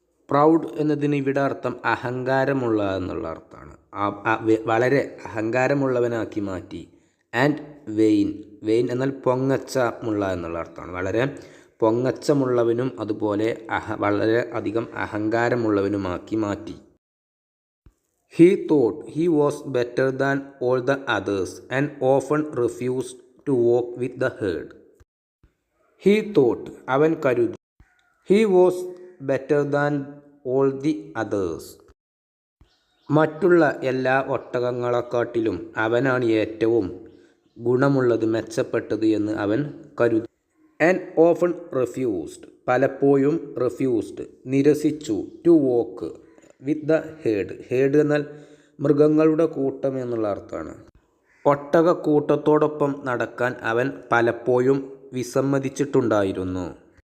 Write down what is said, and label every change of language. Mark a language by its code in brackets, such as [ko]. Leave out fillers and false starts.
[ml] Proud എന്നതിന് ഇവിടെ അർത്ഥം അഹങ്കാരമുള്ള എന്നുള്ള അർത്ഥമാണ്. വളരെ അഹങ്കാരമുള്ളവനാക്കി മാറ്റി. ആൻഡ് വെയിൻ എന്നാൽ പൊങ്ങച്ചമുള്ള എന്നുള്ള അർത്ഥമാണ്. വളരെ പൊങ്ങച്ചമുള്ളവനും അതുപോലെ വളരെ അധികം അഹങ്കാരമുള്ളവനുമാക്കി മാറ്റി. [en] He thought he was better than all the others and often refused to walk with the herd. He thought [ml] അവൻ കരുതി. [en] He was better than all the others [ml] മറ്റുള്ള എല്ലാ ഒട്ടകങ്ങളെക്കാട്ടിലും അവനാണ് ഏറ്റവും ഗുണമുള്ളത്, മെച്ചപ്പെട്ടത് എന്ന് അവൻ കരുതി. [en] and often refused, [ml] പലപ്പോഴും റിഫ്യൂസ്ഡ്, നിരസിച്ചു, [en] To walk with the herd. [ml] Herd എന്നാൽ മൃഗങ്ങളുടെ കൂട്ടം എന്നുള്ള അർത്ഥമാണ്. ഒട്ടകക്കൂട്ടത്തോടൊപ്പം നടക്കാൻ അവൻ പലപ്പോഴും വിസമ്മതിച്ചിട്ടുണ്ടായിരുന്നു.